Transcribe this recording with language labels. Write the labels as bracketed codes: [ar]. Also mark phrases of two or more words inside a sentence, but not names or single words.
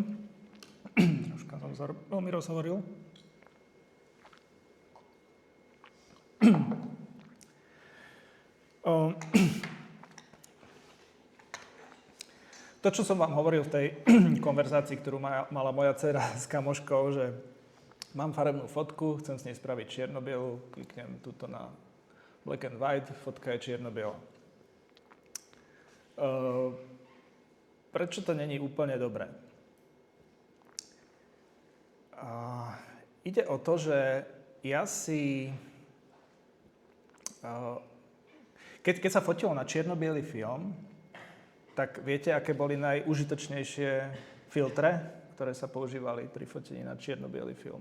[sk] Troška som sa veľmi rozhovoril. To, čo som vám hovoril v tej konverzácii, ktorú mala moja dcera s kamoškou, že mám farebnú fotku, chcem s nej spraviť čierno-bielu, kliknem tuto na [en] black and white, [sk] fotka je čierno-biela. Prečo to není úplne dobré? Ide o to, že ja si... Keď sa fotilo na čierno-biely film, tak viete, aké boli najužitočnejšie filtre, ktoré sa používali pri fotení na čierno-biely film?